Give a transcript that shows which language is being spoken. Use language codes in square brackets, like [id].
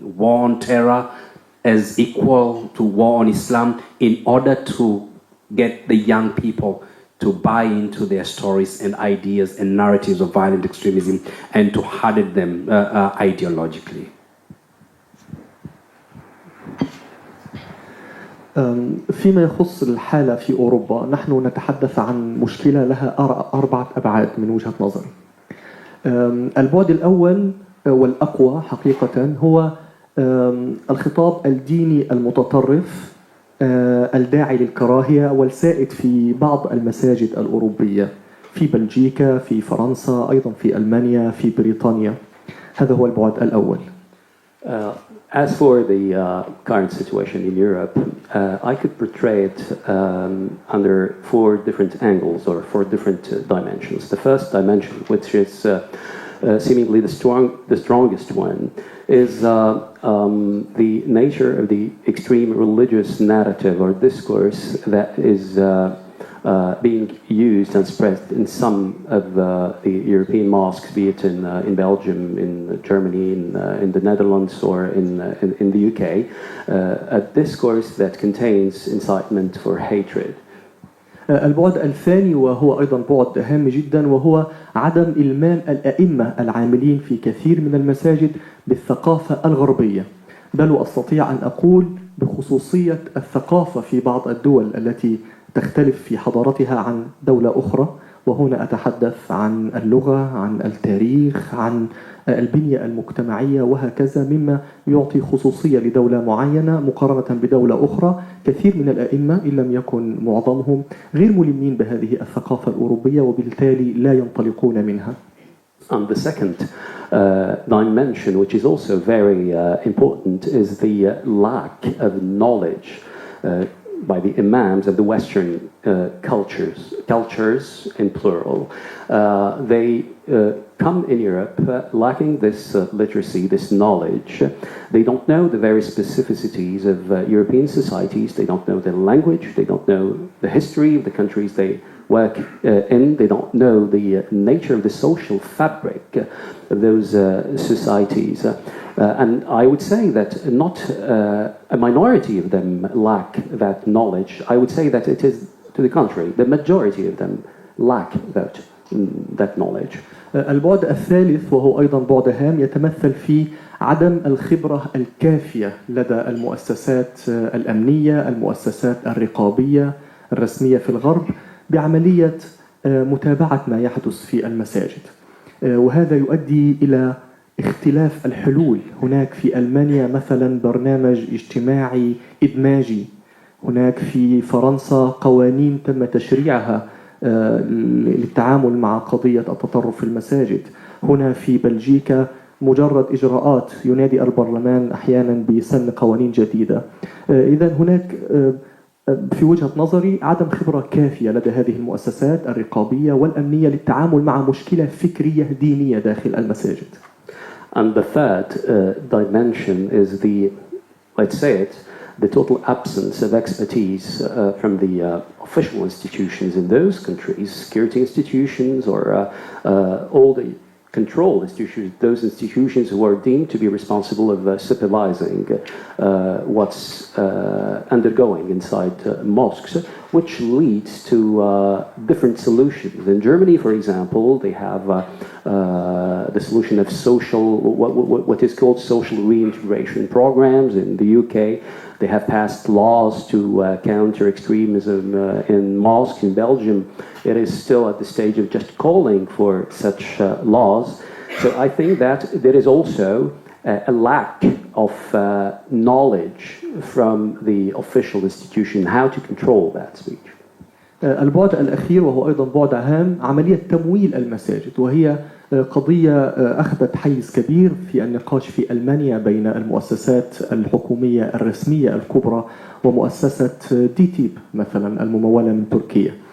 [en] War on terror as equal to war on Islam in order to get the young people to buy into their stories and ideas and narratives of violent extremism and to harden them ideologically. [ar] فيما يخص الحالة في أوروبا، نحن نتحدث عن مشكلة لها 4 أبعاد من وجهة نظري. البعد الأول والأقوى حقيقة هو الخطاب الديني المتطرف الداعي للكراهية والسائد في بعض المساجد الأوروبية، في بلجيكا، في فرنسا، أيضا في ألمانيا، في بريطانيا. هذا هو البعد الأول. [en] As for the current situation in Europe, I could portray it under 4 different angles or 4 different dimensions. The first dimension, which is seemingly the strongest one, is the nature of the extreme religious narrative or discourse that is being used and spread in some of the European mosques, be it in Belgium, in Germany, in the Netherlands, or in the UK, a discourse that contains incitement for hatred. [ar] البعد الثاني وهو أيضا بعد هام جدا، وهو عدم إلمام الأئمة العاملين في كثير من المساجد بالثقافة الغربية، بل أستطيع أن أقول بخصوصية الثقافة في بعض الدول التي تختلف في حضارتها عن دولة أخرى، وهنا أتحدث عن اللغة، عن التاريخ، عن البنية المجتمعية وهكذا، مما يعطي خصوصية لدولة معينة مقارنة بدولة أخرى. كثير من الأئمة إن لم يكن معظمهم غير ملمين بهذه الثقافة الأوروبية وبالتالي لا ينطلقون منها. [en] And the second dimension, which is also very important, is the lack of knowledge by the imams of the Western cultures in plural. They come in Europe lacking this literacy, this knowledge. They don't know the very specificities of European societies. They don't know the language. They don't know the history of the countries they work in. They don't know the nature of the social fabric of those societies. And I would say that not a minority of them lack that knowledge. I would say that it is to the contrary. The majority of them lack that knowledge. [ar] البعد الثالث وهو أيضا بعد هام يتمثل في عدم الخبرة الكافية لدى المؤسسات الأمنية، المؤسسات الرقابية الرسمية في الغرب بعملية متابعة ما يحدث في المساجد. وهذا يؤدي إلى اختلاف الحلول. هناك في ألمانيا مثلا برنامج اجتماعي إدماجي، هناك في فرنسا قوانين تم تشريعها للتعامل مع قضية التطرف في المساجد. هنا في بلجيكا مجرد إجراءات ينادي البرلمان أحيانا بسن قوانين جديدة. إذن هناك في وجهة نظري عدم خبرة كافية لدى هذه المؤسسات الرقابية والأمنية للتعامل مع مشكلة فكرية دينية داخل المساجد. [en] And the third dimension is let's say it, the total absence of expertise from the official institutions in those countries, security institutions or all the control institutions, those institutions who are deemed to be responsible of supervising what's undergoing inside mosques, which leads to different solutions. In Germany, for example, they have the solution of what is called social reintegration programs. In the UK, they have passed laws to counter extremism in mosques. In Belgium, it is still at the stage of just calling for such laws. So I think that there is also a lack of knowledge from the official institution how to control that speech. [ar] البعد الأخير وهو أيضا بعد هام عملية تمويل المساجد، وهي قضية أخذت حيز كبير في النقاش في ألمانيا بين المؤسسات الحكومية الرسمية الكبرى ومؤسسة ديتيب مثلا الممولة من تركيا.